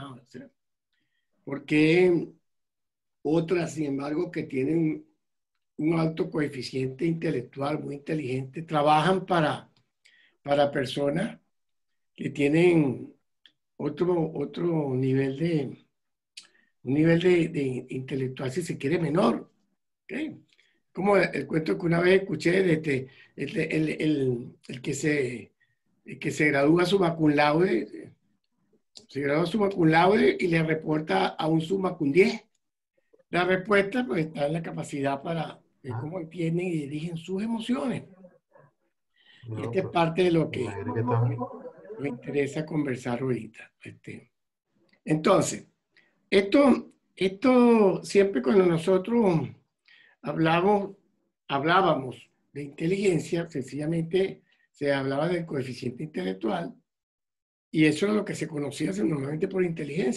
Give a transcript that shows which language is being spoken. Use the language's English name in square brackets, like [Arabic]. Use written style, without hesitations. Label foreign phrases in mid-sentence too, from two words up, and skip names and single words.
[Spanish] O sea, porque otras, sin embargo, que tienen un alto coeficiente intelectual, muy inteligente, trabajan para personas que tienen otro nivel de intelectual, si se quiere, menor. ¿Okay? Como el cuento que una vez escuché de el que se gradúa [Latin] summa cum laude, [Spanish] se gradúa [Latin] summa cum laude [Spanish] y le reporta a un [Latin] summa cum [Spanish] 10. La respuesta pues, está en la capacidad para ver Ah, cómo entienden y dirigen sus emociones. Y no, esta es pues, parte de lo me que alegra que estamos. me interesa conversar ahorita. Entonces, esto siempre cuando nosotros hablamos, hablábamos de inteligencia, sencillamente se hablaba del coeficiente intelectual y eso era lo que se conocía normalmente por inteligencia.